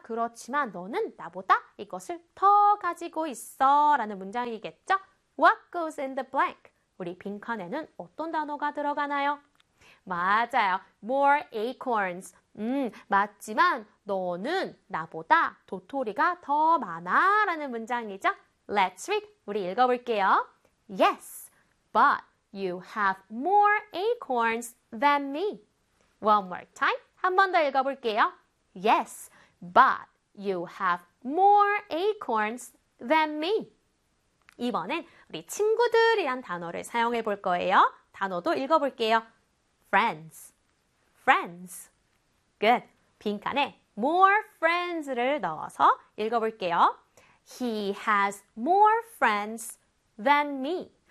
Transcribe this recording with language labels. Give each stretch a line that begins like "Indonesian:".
Korean: 그렇지만 너는 나보다 이것을 더 가지고 있어 라는 문장이겠죠?
English: What goes in the blank?
Korean: 우리 빈칸에는 어떤 단어가 들어가나요? 맞아요.
English: More acorns.
Korean: 맞지만 너는 나보다 도토리가 더 많아 라는 문장이죠?
English: Let's read.
Korean: 우리 읽어볼게요.
English: Yes, but you have more acorns than me. One more time.
Korean: 한 번 더 읽어볼게요.
English: Yes, but you have more acorns than me.
Korean: 이번엔 우리 친구들이란 단어를 사용해 볼 거예요. 단어도 읽어볼게요. Friends, friends. Good. 빈칸에 more friends를 넣어서 읽어볼게요.
English: He has more friends than me.